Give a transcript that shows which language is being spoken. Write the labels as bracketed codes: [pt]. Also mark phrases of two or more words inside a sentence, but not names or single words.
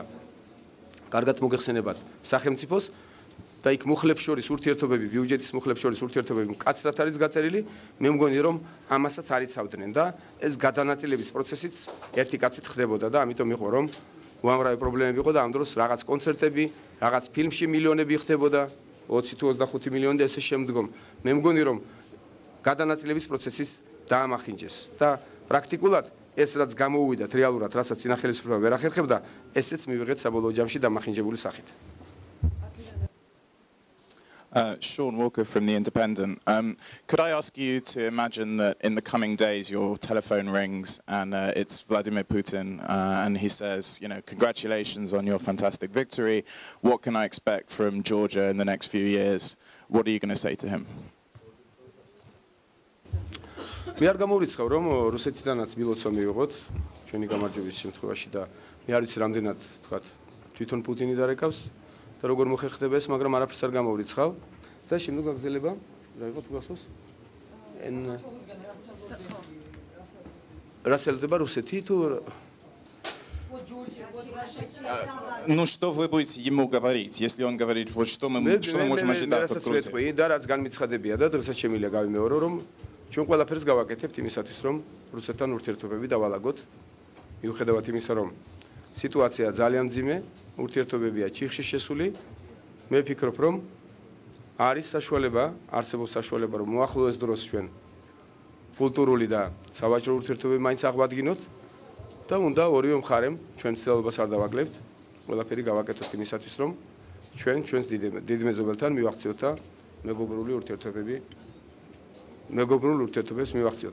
[ka] კარგად მოგეხსენებათ სახელმწიფოს და იქ მუხლებს შორის ურთიერთობები, ბიუჯეტის მუხლებს შორის ურთიერთობები მკაცრად არის გაწერილი, მე მგონი რომ ამასაც არიცავდნენ და ეს გადანაწილების პროცესიც ერთი კაცით ხდებოდა და ამიტომ იყო რომ უამრავი პრობლემები იყო და ამ დროს რაღაც კონცერტები, რაღაც ფილმში მილიონები ხდებოდა 20 თუ 25 მილიონი და ესე შემდგომ. მე მგონი რომ გადანაწილების პროცესის დაამახინჯეს და პრაქტიკულად ეს რაც გამოუვიდათ რეალურად, რასაც წინა ხელისუფლება ვერ ახერხებდა, ესეც მივიღეთ საბოლოო ჯამში დამახინჯებული სახით. [en] Sean Walker from The Independent. Could I ask you to imagine that in the coming days your telephone rings and it's Vladimir Putin and he says, congratulations on your fantastic victory. What can I expect from Georgia in the next few years? What are you going to say to him? [ka] მე არ გამოვიწყავ რომ რუსეთიდანაც მილოცვა მივიღოთ ჩვენი გამარჯვების შემთხვევაში და მე არ ვიცი რამდენად თქვა თვითონ პუტინი დარეკავს და როგორ მოხერხდება ეს, მაგრამ არაფერს არ გამოვიწყავ და შემდგომ გაგრძელება რა იყო თუ გახსოვს? რა შეიძლება რუსეთი თუ [ru] Ну что вы будете ему говорить, если он говорит, вот что мы можем ожидать от Грузии? [ka] და რაც განმიცხადებია და დღესაც შემიძლია გავიმეორო რომ ჩვენ ყველაფერს გავაკეთებთ იმისათვის რომ რუსეთთან ურთიერთობები დავალაგოთ მიუხედავად იმისა რომ სიტუაცია ძალიან მძიმე ურთიერთობებია ჩიხში შესული მე ვფიქრობ რომ არის საშუალება არსებობს საშუალება რომ მოახლოეს დროს ჩვენ კულტურული და სავაჭრო ურთიერთობები მაინც აღვადგინოთ და უნდა ორივე მხარემ ჩვენ ცდილობას არ დავაგლებთ ყველაფერი გავაკეთოთ იმისათვის რომ ჩვენს დიდ მეზობელთან მივახციოთ და მეგობრული ურთიერთობებს მივახციოთ.